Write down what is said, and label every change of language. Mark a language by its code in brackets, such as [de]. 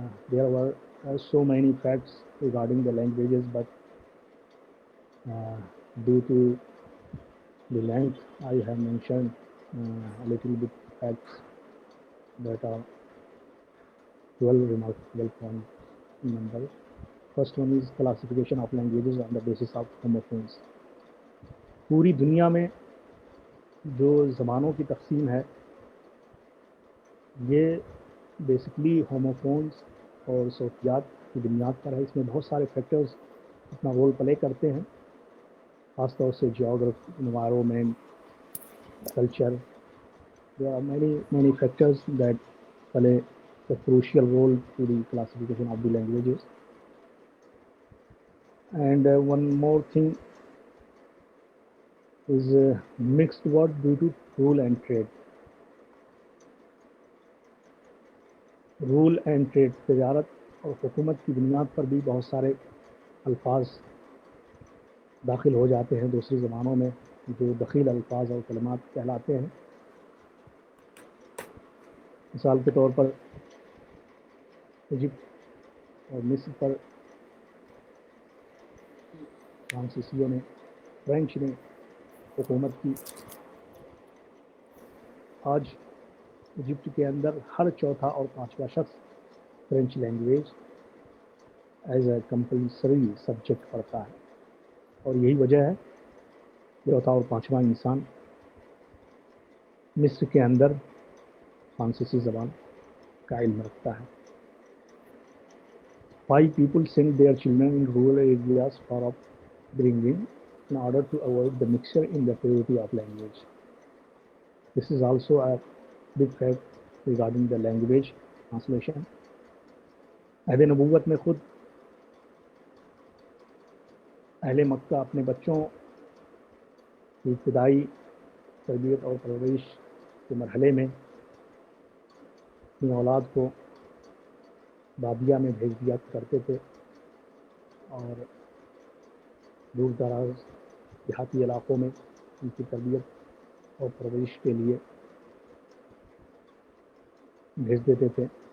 [en] There were so many facts regarding the languages, but due to the length, I have mentioned a little bit facts that are 12 remarkable points in number. First one is classification of languages on the basis of homophones. [ur] پوری دنیا میں جو زبانوں کی تقسیم ہے یہ basically ہوموفونز اور صوتیات کی بنیاد پر ہے. اس میں بہت سارے فیکٹرز اپنا رول پلے کرتے ہیں، خاص طور سے geography, environment, culture. [en] There are many factors that play a crucial role to the classification of the languages. And one more thing is mixed word due to rule and trade. Rule and trade, [ur] تجارت اور حکومت کی بنیاد پر بھی بہت سارے الفاظ داخل ہو جاتے ہیں دوسری زبانوں میں جو دخیل الفاظ اور کلمات کہلاتے ہیں. مثال کے طور پر ایجپٹ اور مصر پر فرانسیسیوں نے، فرینچ نے حکومت کی. آج ایجپٹ کے اندر ہر چوتھا اور پانچواں شخص French [en] language as a compulsory subject [ur] پڑھتا ہے، اور یہی وجہ ہے چوتھا اور پانچواں انسان مصر کے اندر فرانسیسی زبان کا علم رکھتا ہے. [en] 5 people send their children in rural areas for upbringing in order to avoid the mixture in the purity of language. This is also a big fact regarding the language translation. [ur] عہد نبوت میں خود اہل مکہ اپنے بچوں کی ابتدائی تربیت اور پرورش کے مرحلے میں اپنی اولاد کو بادیہ میں بھیج دیا کرتے تھے اور دور دراز دیہاتی علاقوں میں ان کی تربیت اور پرورش کے لیے بھیج دیتے تھے.